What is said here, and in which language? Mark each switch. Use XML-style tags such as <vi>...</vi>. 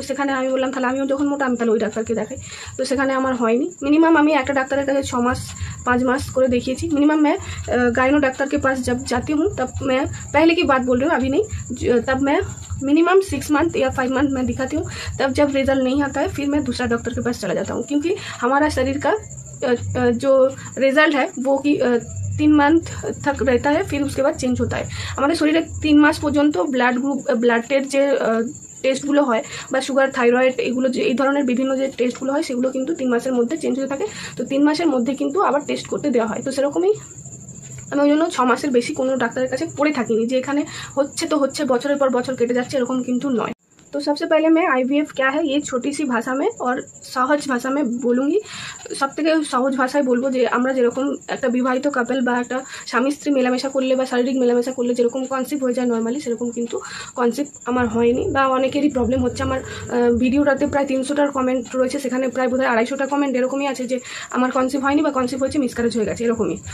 <bn>তো সেখানে আমি বললাম তাহলে আমিও যখন মোটা আমি তাহলে ওই ডাক্তারকে দেখাই। তো সেখানে আমার হয়নি। মিনিমাম আমি একটা ডাক্তারের কাছে 6 মাস 5 मास করে দেখিয়েছি।</bn> <hi>मिनिमम मैं गाइनो डॉक्टर के पास जब जाती हूँ तब मैं, पहले की बात बोल रही हूँ अभी नहीं, तब मैं मिनिमम 6 मंथ या 5 मंथ मैं दिखाती हूँ। तब जब रिजल्ट नहीं आता है फिर मैं दूसरा डॉक्टर के पास चला जाता हूँ, क्योंकि हमारा शरीर का जो रिजल्ट है वो कि 3 मंथ तक रहता है, फिर उसके बाद चेंज होता है। हमारे शरीर 3 मास</hi> <bn>पर्यন্ত ब्लाड ग्रुप ब्लाडेर যে টেস্টগুলো হয় বা সুগার থাইরয়েড এগুলো যে এই ধরনের বিভিন্ন যে টেস্টগুলো হয় সেগুলো কিন্তু 3 মাসের মধ্যে চেঞ্জ হতে থাকে। তো 3 মাসের মধ্যে কিন্তু আবার টেস্ট করতে দেওয়া হয়। তো সেরকমই আমি ওই জন্য 6 মাসের বেশি কোনো ডাক্তারের কাছে পড়ে থাকিনি যে এখানে হচ্ছে তো হচ্ছে, বছরের পর বছর কেটে যাচ্ছে, এরকম কিন্তু নয়।</bn> <hi>तो सबसे पहले मैं IVF क्या है ये छोटी सी भाषा में और सहज भाषा में बोलूँगी।</hi> <bn>सब থেকে সহজ ভাষায় বলবো যে আমরা যেরকম একটা বিবাহিত কাপল বা একটা স্বামী স্ত্রী মেলামেশা করলে বা শারীরিক মেলামেশা করলে যেরকম কনসেপ্ট হয়ে যায় নর্মালি, সেরকম কিন্তু কনসেপ্ট আমার হয়নি, বা অনেকেরই প্রবলেম হচ্ছে। আমার ভিডিওটাতে প্রায় 300টার কমেন্ট রয়েছে, সেখানে প্রায় বোধহয় 250টা কমেন্ট এরকমই আছে যে আমার কনসেপ্ট হয়নি বা কনসেপ্ট হয়েছে মিসক্যারেজ হয়ে গেছে এরকমই।</bn>